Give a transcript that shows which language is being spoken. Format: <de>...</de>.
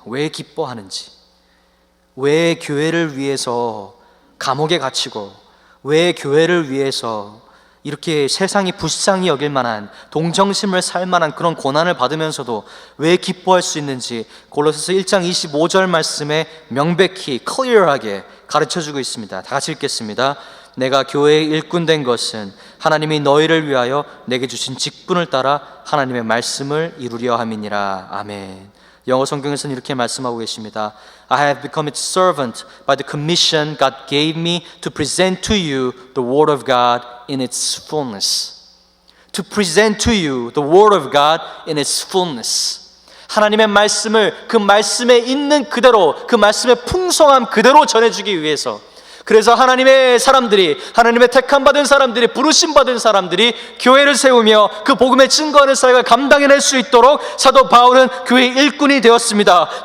<ko>왜 기뻐하는지, 왜 교회를 위해서 감옥에 갇히고, 왜 교회를 위해서 이렇게 세상이 불쌍히 여길 만한, 동정심을 살 만한 그런 고난을 받으면서도 왜 기뻐할 수 있는지 골로새서 1장 25절 말씀에 명백히 클리어하게 가르쳐주고 있습니다. 다 같이 읽겠습니다. 내가 교회의 일꾼 된 것은 하나님이 너희를 위하여 내게 주신 직분을 따라 하나님의 말씀을 이루려 함이니라. 아멘. 영어 성경에서는 이렇게 말씀하고 계십니다.</ko> <en>I have become its servant by the commission God gave me to present to you the word of God in its fullness. To present to you the word of God in its fullness.</en> <ko>하나님의 말씀을 그 말씀에 있는 그대로, 그 말씀의 풍성함 그대로 전해주기 위해서, 그래서 하나님의 사람들이, 하나님의 택함 받은 사람들이, 부르심 받은 사람들이 교회를 세우며 그 복음의 증거하는 사역을 감당해낼 수 있도록 사도 바울은 교회 일꾼이 되었습니다.</ko>